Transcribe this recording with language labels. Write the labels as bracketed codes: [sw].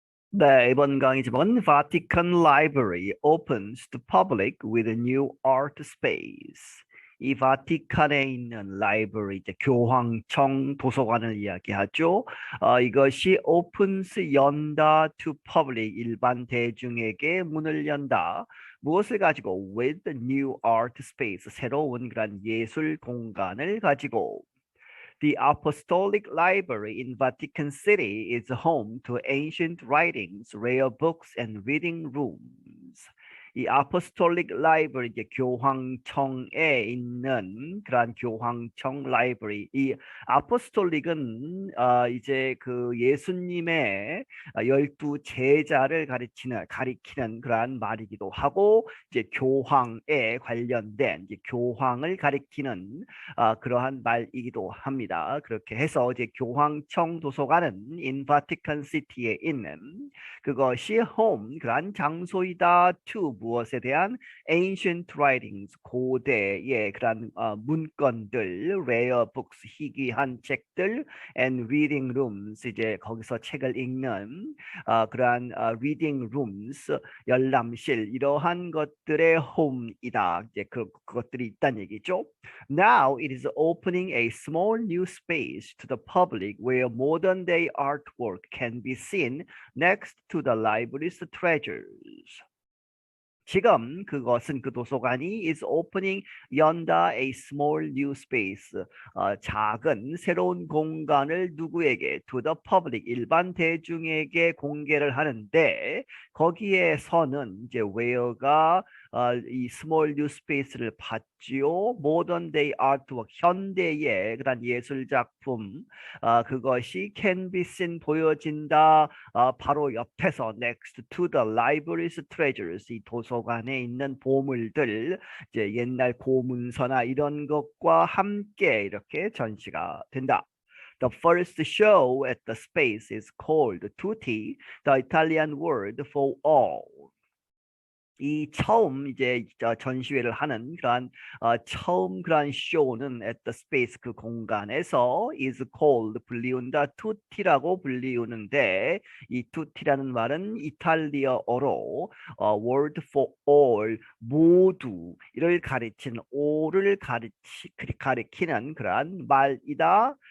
[ko] 네, 이번 강의 제목은 [en] Vatican Library opens to public with a new art space. [ko] 이 바티칸에 있는 라이브러리, 이제 교황청 도서관을 이야기하죠. 이것이 opens 연다 [en] to public [ko] 일반 대중에게 문을 연다. 무엇을 가지고? [en] With a new art space [ko] 새로운 그런 예술 공간을 가지고. [en] The Apostolic Library in Vatican City is home to ancient writings, rare books, and reading rooms. [ko] 이 Apostolic Library, 이제 교황청에 있는 그러한 교황청 라이브러리. 이 Apostolic은 이제 그 예수님의 12제자를 가리키는 그러한 말이기도 하고, 이제 교황에 관련된 이제 교황을 가리키는 그러한 말이기도 합니다. 그렇게 해서 이제 교황청 도서관은 [en] in Vatican City [ko] 에 있는 그것이 home 그러한 장소이다 to 무엇에 대한 [en] ancient writings [ko] 고대의 그러한 문건들, [en] rare books [ko] 희귀한 책들, [en] and reading rooms [ko] 이제 거기서 책을 읽는 그러한 reading rooms 열람실 이러한 것들의 home이다. 이제 그것들이 있다는 얘기죠. [en] Now it is opening a small new space to the public where modern day artwork can be seen next to the library's treasures. [ko] 지금 그것은 그 도서관이 [en] is opening [ko] 연다 [en] a small new space [ko] 작은 새로운 공간을 누구에게 [en] to the public [ko] 일반 대중에게 공개를 하는데 거기에서는 이제 where가 이 small new space를 받지요. [en] modern day artwork [ko] 현대의 그런 예술 작품 그것이 [en] can be seen [ko] 보여진다. 바로 옆에서 [en] next to the library's treasures [ko] 이 도서관에 있는 보물들 이제 옛날 고문서나 이런 것과 함께 이렇게 전시가 된다. [en] The first show at the space is called tutti, the Italian word for all. [ko] 이 처음 이제 전시회를 하는 그러한 처음 그러한 쇼는 [en] at the space [ko] 그 공간에서 [en] is called [ko] 불리운다 tutt이라고 불리우는데 이 tutti라는 말은 이탈리아어로 [en] word for all [ko] 모두 이를 가리치는 all을 가리키는 그러한 말이다.